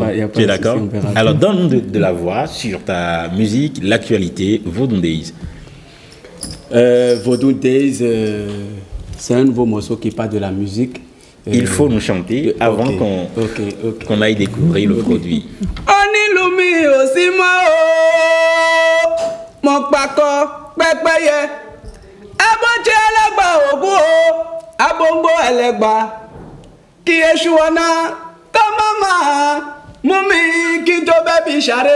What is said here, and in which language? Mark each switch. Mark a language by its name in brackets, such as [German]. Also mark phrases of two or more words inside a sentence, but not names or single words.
[French] Tu es d'accord? Alors, donne-nous de la voix sur ta musique, l'actualité, Vodou Days. Vodou Days, c'est un nouveau morceau qui parle de la musique. Il faut nous chanter avant qu'on aille découvrir le produit. [Yoruba] Onílùmí ò sí mọ́ o, mo pakọ́ pẹ́pẹ́yẹ. Abọ́jẹ́ ẹlẹ́gbà ògún o, abóńgbò ẹlẹ́gbà. Kí eṣu ọ̀nà kọ́ má máa mú mi kí n tó bẹ́bí ṣàré.